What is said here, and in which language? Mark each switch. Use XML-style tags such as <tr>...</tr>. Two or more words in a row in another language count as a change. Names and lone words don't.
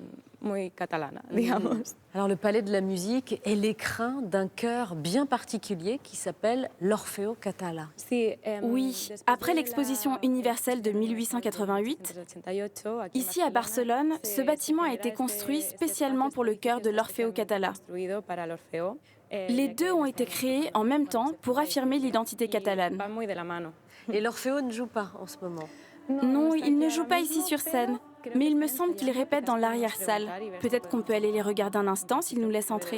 <fr>Alors le palais de la musique est l'écrin d'un chœur bien particulier qui s'appelle l'Orfeo Català. Oui, après l'exposition universelle de 1888, ici à Barcelone, ce bâtiment a été construit spécialement pour le chœur de l'Orfeo Català. Les deux ont été créés en même temps pour affirmer l'identité catalane. Et l'Orfeo ne joue pas en ce moment? Non, il ne joue pas ici sur scène, mais il me semble qu'il répète dans l'arrière-salle. Peut-être qu'on peut aller les regarder un instant s'ils nous laissent entrer.</fr>